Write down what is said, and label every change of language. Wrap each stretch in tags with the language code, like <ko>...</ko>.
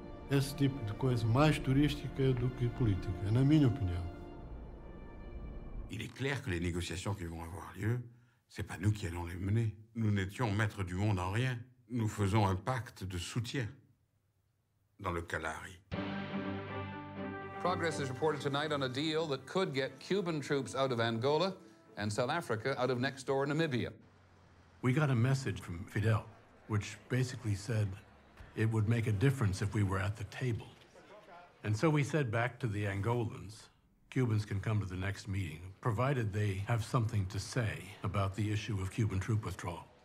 <pt>Esse tipo de coisa mais turística do que política, na minha opinião.</pt> <fr>Il est clair que les négociations qui vont avoir lieu, c'est pas nous qui allons les mener. Nous n'étions maîtres du monde en rien. Nous faisons un pacte de soutien dans le Kalahari.</fr> <en>Progress is reported tonight on a deal that could get Cuban troops out of Angola and South Africa out of next door Namibia. We got a message from Fidel, which basically said it would make a difference if we were at the table. And so we said back to the Angolans, Cubans can come to the next meeting, provided they have something to say about the issue of Cuban troop withdrawal.</en>